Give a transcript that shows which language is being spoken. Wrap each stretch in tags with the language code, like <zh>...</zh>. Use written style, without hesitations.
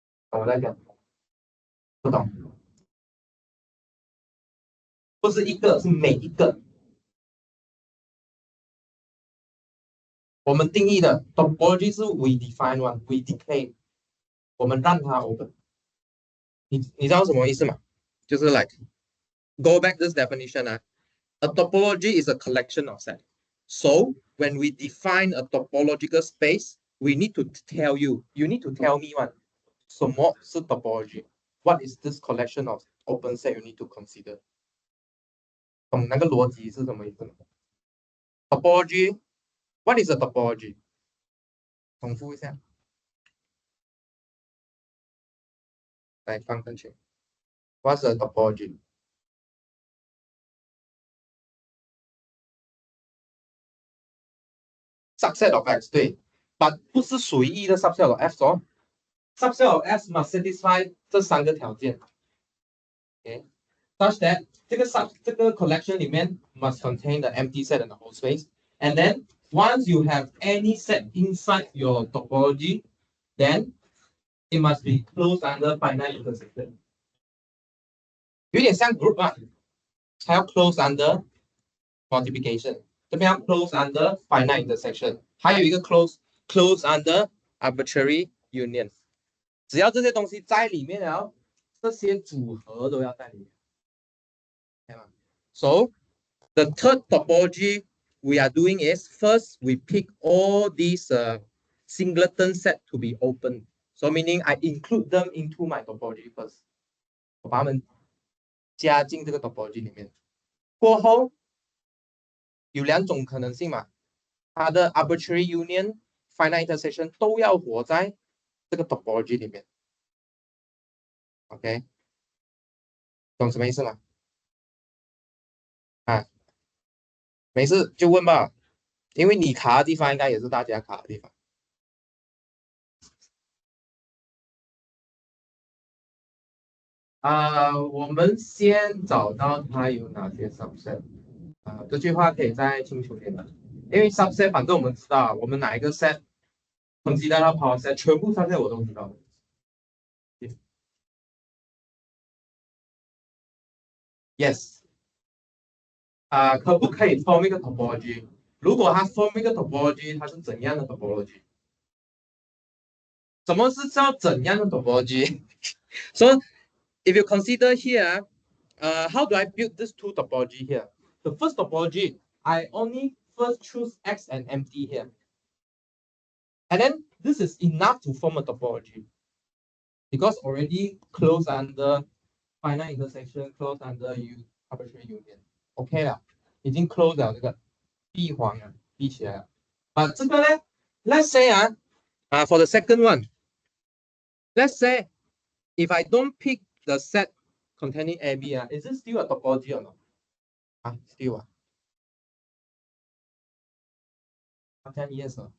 <zh>我来讲，不懂，不是一个，是每一个。我们定义的 topology 是</zh> <en>we define one, we declare，</en> <zh>我们让它 open。你知道什么意思吗？就是</zh> <en>like go back this definition a topology is a collection of sets. So when we define a topological space, we need to tell you need to tell me one.</en> <zh>什么是 topology?</zh> <en>What is this collection of open set you need to consider?</en> <zh>懂那个逻辑是什么意思吗？</zh> <en>Topology, what is a topology?</en> <zh>重复一下。来，放上去。</zh> <en>What's the topology? Subset of X 对 ，but</en> <zh>不是随意的</zh> <en>subset of F 哦。 Subset of F must satisfy</en> <zh>这3个条件。</zh> <en>Okay, such that 这个 collection 里面 must contain the empty set and the whole space. And then once you have any set inside your topology, then it must be closed under finite intersection.</en> <zh>有点像</zh> <en>group 啊，还要 close under multiplication， 这边要 close under finite intersection，</en> <zh>还有一个</zh> <en>close under arbitrary union。</en> <zh>只要这些东西在里面了，这些组合都要在里面。</zh> <en>So the third topology we are doing is first we pick all these singleton set to be open. So meaning I include them into my topology first.</en> <zh>我把它们加进这个 topology 里面。过后有2种可能性嘛，它的 arbitrary union、finite intersection 都要活在这个 topology 里面。 OK， 懂什么意思吗？啊，没事就问吧，因为你卡的地方应该也是大家卡的地方。我们先找到它有哪些 subset。这句话可以再清楚点的，因为 subset 反正我们知道，我们哪一个 set consider 到 power set， 全部 subset 我都知道。 Yes。 可不可以 form 一个 topology？如果它 form 一个 topology， 它是怎样的 topology？什么是叫怎样的 topology？</zh> <en>So if you consider here, how do I build this 2 topology here? The first topology, I only first choose X and empty here. And then this is enough to form a topology. Because already closed under finite intersection, closed under arbitrary union.</en> <zh>OK 了，已经 close 了这个闭环了，闭起来了。</zh> <en>But</en> <zh>这个呢</zh> <en>，let's say for the second one, let's say if I don't pick the set containing AB, is it still a topology or not? Still.</en> <zh>好像 yes.</zh>